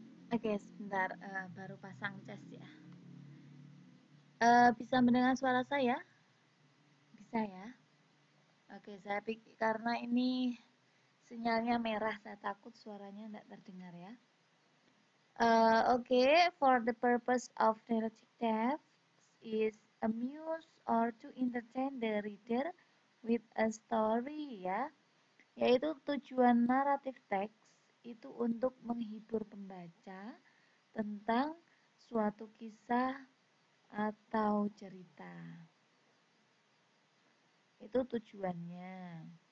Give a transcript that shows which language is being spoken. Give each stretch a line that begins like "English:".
Indonesian: Oke, sebentar, baru pasang cas ya. Bisa mendengar suara saya? Bisa ya? Oke, saya pikir karena ini sinyalnya merah, saya takut suaranya tidak terdengar ya.
English: Okay, for the purpose of narrative text is amuse or to entertain the reader with a story ya.
Indonesian: Yaitu tujuan naratif teks itu untuk menghibur pembaca tentang suatu kisah atau cerita. Itu tujuannya.